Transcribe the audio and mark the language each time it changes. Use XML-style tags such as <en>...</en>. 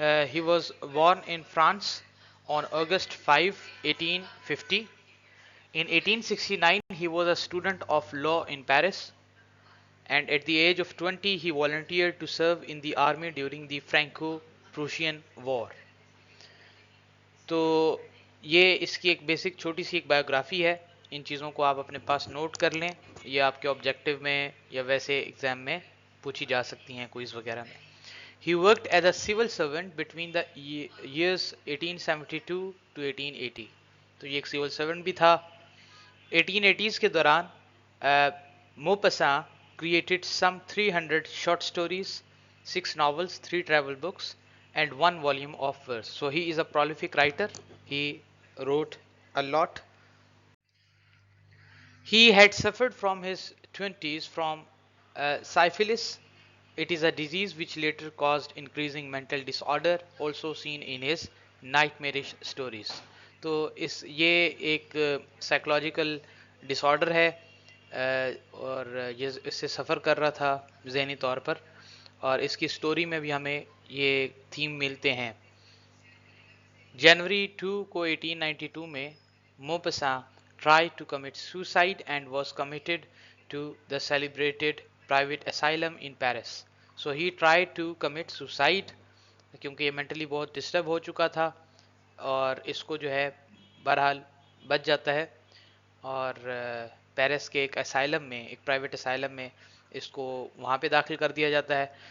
<en>He was born in France on August 5, 1850. In 1869, he was a student of law in Paris, and at the age of 20, he volunteered to serve in the army during the Franco-Prussian War.</en> <hi>तो ये इसकी एक basic छोटी सी एक biography है। इन चीज़ों को आप अपने पास नोट कर लें, ये आपके ऑब्जेक्टिव में या वैसे एग्जाम में पूछी जा सकती हैं क्विज वगैरह में।</hi> <en>He worked as a civil servant between the years 1872 to 1880।</en> <hi>तो ये एक सिविल सर्वेंट भी था।</hi> <en>1880s</en> <hi>के दौरान</hi> <en>Maupassant created some 300 short stories, 6 novels, 3 travel books, and 1 volume of verse. So he is a prolific writer. He wrote a lot. He had suffered from his 20s from syphilis. It is a disease which later caused increasing mental disorder, also seen in his nightmarish stories.</en> <hi>तो इस ये एक psychological disorder है, और ये इससे सफ़र कर रहा था ज़हनी तौर पर, और इसकी स्टोरी में भी हमें ये थीम मिलते हैं। जनवरी 2 को 1892 में</hi> <en>Maupassant tried to commit suicide and was committed to the celebrated private asylum in Paris. So he tried to commit suicide</en> <hi>क्योंकि ये मेंटली बहुत डिस्टर्ब हो चुका था, और इसको जो है बहरहाल बच जाता है, और पेरिस के एक असाइलम में, एक प्राइवेट असाइलम में इसको वहाँ पे दाखिल कर दिया जाता है।</hi>